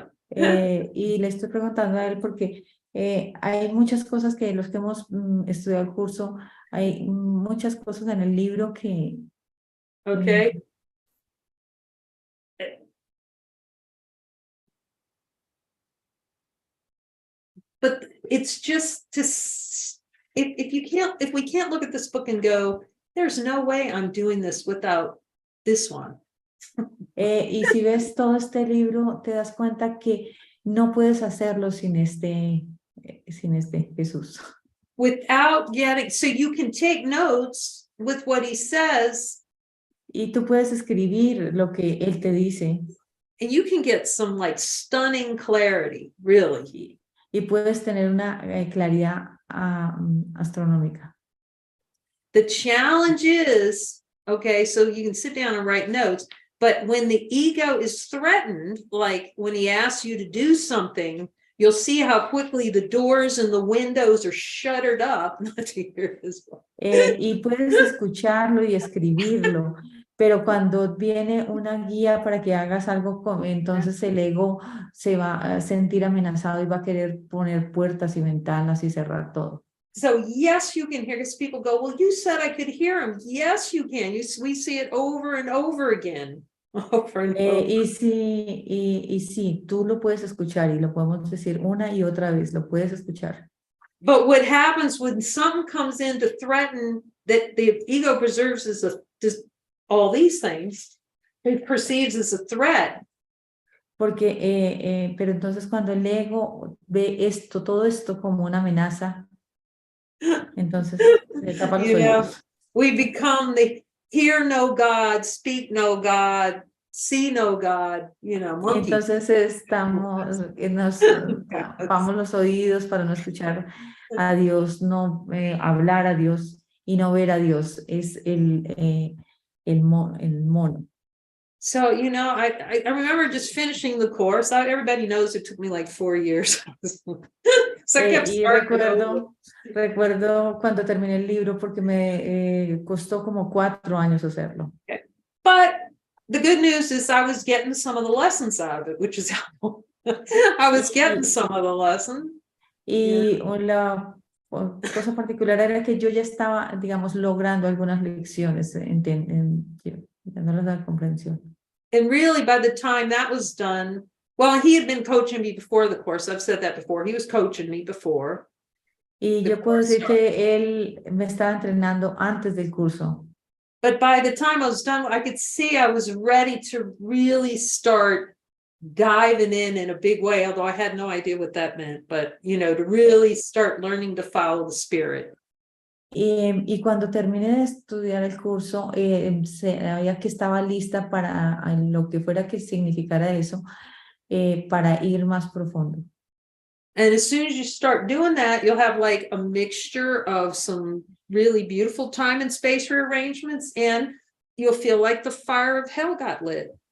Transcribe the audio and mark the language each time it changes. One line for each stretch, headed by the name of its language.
Spanish: Y le estoy preguntando a él porque hay muchas cosas que los que hemos estudiado el curso, hay muchas cosas en el libro que...
English: Okay. But it's just to, if we can't look at this book and go, there's no way I'm doing this without this one.
Spanish: Y si ves todo este libro, te das cuenta que no puedes hacerlo sin este Jesús.
English: Without getting, so you can take notes with what he says.
Spanish: Y tú puedes escribir lo que él te dice.
English: And you can get some like stunning clarity, really.
Spanish: Y puedes tener una claridad astronómica.
English: The challenge is, okay, so you can sit down and write notes, but when the ego is threatened, like when he asks you to do something, you'll see how quickly the doors and the windows are shuttered up. Not to hear his voice.
Spanish: Y puedes escucharlo y escribirlo, pero cuando viene una guía para que hagas algo, entonces el ego se va a sentir amenazado y va a querer poner puertas y ventanas y cerrar todo.
English: So yes, you can hear, because people go, well, you said I could hear him. Yes, you can. We see it over and over again. Over and over.
Spanish: Y sí, tú lo puedes escuchar y lo podemos decir una y otra vez, lo puedes escuchar.
English: But what happens when something comes in to threaten that the ego preserves as all these things, it perceives as a threat.
Spanish: Porque, pero entonces cuando el ego ve todo esto como una amenaza, entonces se tapa los oídos.
English: We become the hear no God, speak no God, see no God, you know, monkey.
Spanish: Entonces nos tapamos los oídos para no escuchar a Dios, no hablar a Dios y no ver a Dios. Es el mono.
English: So, you know, I remember just finishing the course. Everybody knows it took me like 4 years. So I kept
Spanish: recuerdo cuando terminé el libro porque me costó como 4 años hacerlo.
English: Okay. But the good news is I was getting some of the lessons out of it, which is helpful. I was getting some of the lesson.
Spanish: Y la cosa particular era que yo ya estaba, digamos, logrando algunas lecciones, dándoles la comprensión.
English: And really, by the time that was done, well, he had been coaching me before the course. I've said that before. He was coaching me before.
Spanish: Y yo puedo decir que él me estaba entrenando antes del curso.
English: But by the time I was done, I could see I was ready to really start diving in a big way, although I had no idea what that meant, but, you know, to really start learning to follow the spirit.
Spanish: Y cuando terminé de estudiar el curso, sabía que estaba lista para lo que fuera que significara eso, para ir más profundo.
English: And as soon as you start doing that, you'll have like a mixture of some really beautiful time and space rearrangements, and you'll feel like the fire of hell got lit.